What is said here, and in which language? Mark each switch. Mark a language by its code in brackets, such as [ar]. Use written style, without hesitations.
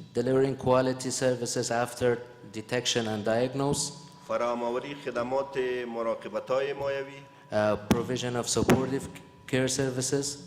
[en] delivering quality services after detection and diagnosis, [fa] فراهم‌آوری خدمات مراقبت‌های مایوی، [en] provision of supportive care services,